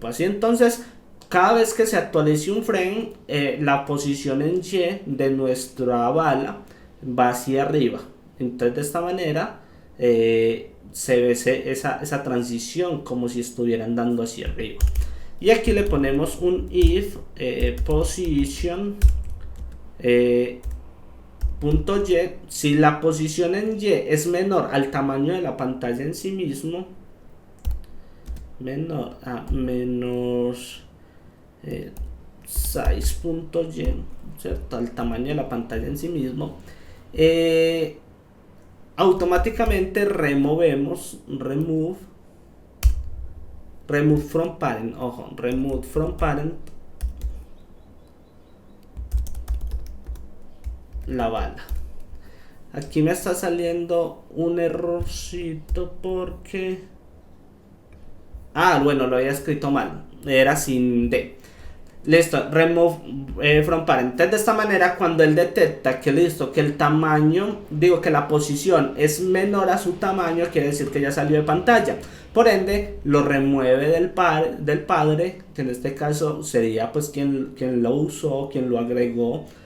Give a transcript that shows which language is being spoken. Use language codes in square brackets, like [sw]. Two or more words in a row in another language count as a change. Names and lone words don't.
[es] Así entonces, cada vez que se actualice un frame, la posición en Y de nuestra bala va hacia arriba. Entonces de esta manera se ve esa transición como si estuvieran dando hacia arriba. Y aquí le ponemos un [en] if position [es] punto Y. Si la posición en Y es menor al tamaño de la pantalla en sí mismo, menor a menos size.y, ¿cierto? Al tamaño de la pantalla en sí mismo, automáticamente [en] remove from parent, [es] ojo, [en] remove from parent [es] la bala. Aquí me está saliendo un errorcito porque bueno, lo había escrito mal, era sin D. Listo, [en] remove from parent. [es] Entonces de esta manera, cuando él detecta que listo, que el tamaño, que la posición es menor a su tamaño, quiere decir que ya salió de pantalla. Por ende, lo remueve del padre, que en este caso sería pues quien lo usó, quien lo agregó.